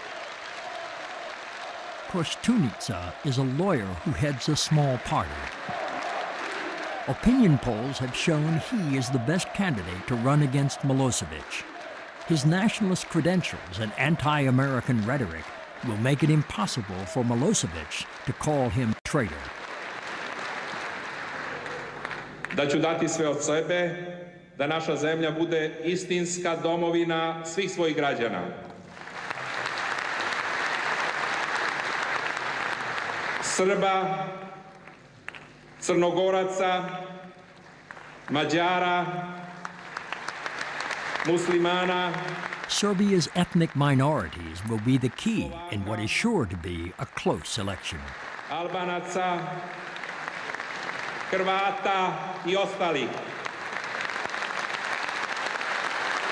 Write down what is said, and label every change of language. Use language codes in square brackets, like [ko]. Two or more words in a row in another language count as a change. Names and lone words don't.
[en] Koštunica is a lawyer who heads a small party. Opinion polls have shown he is the best candidate to run against Milosevic. His nationalist credentials and anti-American rhetoric will make it impossible for Milosevic to call him traitor. [sr] Da ću dati sve od sebe, da naša zemlja bude istinska domovina svih svojih građana. Srba, Crnogoraca, Mađara, Muslimana. [en] Serbia's ethnic minorities will be the key in what is sure to be a close election. [sr] Albanaca, Hrvata I ostalih.